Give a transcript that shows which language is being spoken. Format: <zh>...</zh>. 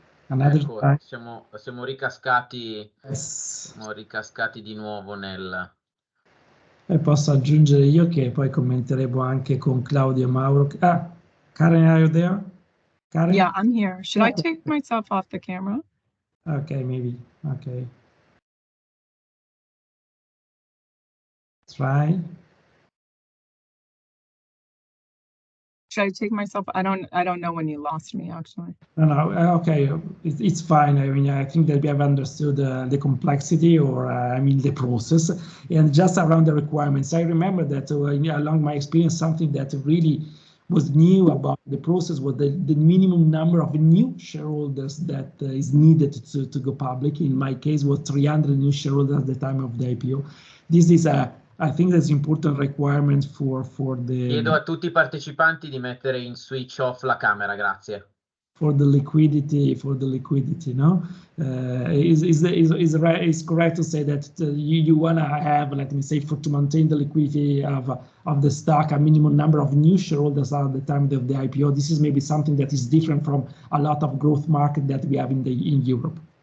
<it>Ecco, siamo ricascati, siamo ricascati di nuovo nel... E posso aggiungere io che poi commenteremo anche con Claudio e Mauro.</it> <en>Karen, are you there? Karen? Yeah, I'm here. Should I take myself off the camera? Okay, maybe. Okay. Try. Should I take myself? I don't know when you lost me, actually. No, okay, it's fine. I mean, I think that we have understood the complexity, or the process, and just around the requirements. I remember that along my experience, something that really was new about the process was the minimum number of new shareholders that is needed to go public. In my case, was 300 new shareholders at the time of the IPO. This is I think that's important requirement for the...</en> <it>Chiedo a tutti i partecipanti di mettere in switch off la camera, grazie.</it> <en>the liquidity, no? Is correct to say that you want to have, let me say, to maintain the liquidity of the stock, a minimum number of new shareholders at the time of the IPO. This is maybe something that is different from a lot of growth market that we have in Europe.</en>